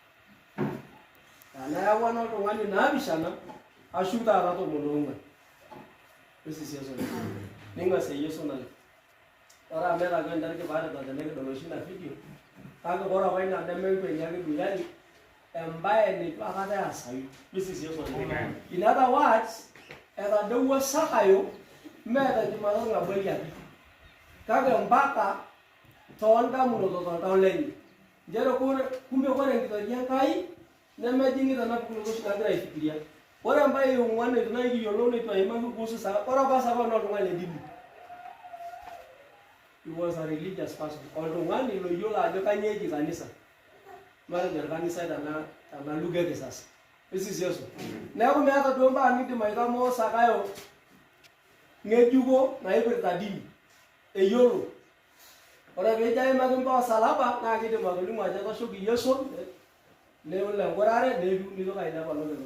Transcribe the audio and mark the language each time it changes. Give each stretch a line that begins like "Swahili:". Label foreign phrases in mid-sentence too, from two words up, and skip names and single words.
Masai: Nayawua oltung'ani naapishana ashuku taata 14. Esi Yesu. Ning'asie Yesu naleng. Ore amu etagua entariki paarita tenekidol oshi ina video kake ore apa ina nemenkwenia ake duniani embaye neitu aikata easayu. Esi Yesu.
English: In other words,
Masai: etadowuo Sakayo meeta enchumata naboli ake. Kake mpaka toondamunot toltau lenye. Njere kumbe ore enkitoria Enkai nemejing'ita ena pukunoto oshi nagira aifikiria. Ore embaye eong'uan neitu nai kiyiolou neitu aimaki kuhusu Sakayo. Ore apa Sakayo naa oltung'ani le dini.
English: He was a religious person.
Masai: Oltung'ani loyiolo ajo kanyoo eji kanisa. Matejo orkanisa tena lugha e kisasa. Esi Yesu. Neeku meeta duo mbaa niindim aitamoo Sakayo ng'ejuko naipirta dini. Eyiolo. Ore peejo aimaki mbaa osalaba naa kiidim atolimu ajo etashoki Yesu nelo enkurare nitoki ainepa lopeny.